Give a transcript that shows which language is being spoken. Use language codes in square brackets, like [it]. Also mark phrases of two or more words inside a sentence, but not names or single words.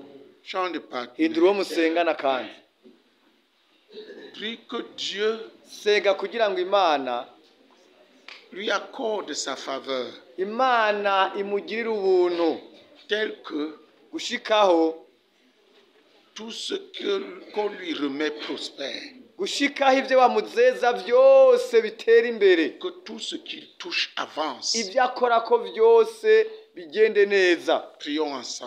[fr] Chant de partenaire. [rn] hindura uwo musengana kandi [fr] Prie que Dieu [rn] senga kugira ngo imana [fr] lui accorde sa faveur [rn] imana imugirire ubuntu [fr] tel que [rn] gushikaho [fr] tout ce qu'on lui remet prospère. [rn] gushikaho ibyo bamuzeza byose bitera imbere [fr] Que tout ce qu'il touche avance. [rn] ibyo akora ko byose bigende neza [fr] Prions ensemble.